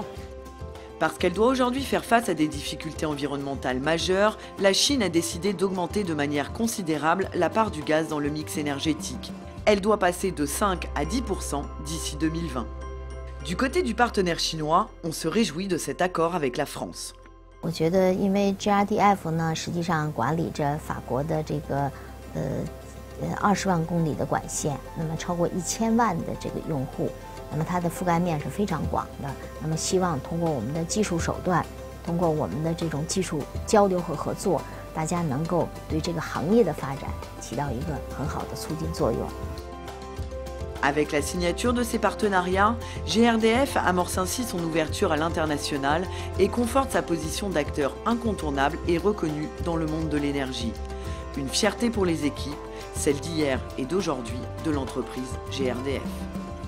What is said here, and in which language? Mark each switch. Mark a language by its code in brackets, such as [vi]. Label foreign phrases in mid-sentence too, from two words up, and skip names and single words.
[fr] Parce qu'elle doit aujourd'hui faire face à des difficultés environnementales majeures, la Chine a décidé d'augmenter de manière considérable la part du gaz dans le mix énergétique. Elle doit passer de 5 à 10% d'ici 2020. Du côté du partenaire chinois, on se réjouit de cet accord avec la France. [zh] 我觉得，因为 GRDF 呢，实际上管理着法国的这个20万公里的管线，那么超过1000万的这个用户。那么它的覆盖面是非常广的。那么希望通过我们的技术手段，通过我们的这种技术交流和合作，大家能够对这个行业的发展起到一个很好的促进作用。 [fr] Avec la signature de ces partenariats, GRDF amorce ainsi son ouverture à l'international et conforte sa position d'acteur incontournable et reconnu dans le monde de l'énergie. Une fierté pour les équipes, celle d'hier et d'aujourd'hui de l'entreprise GRDF.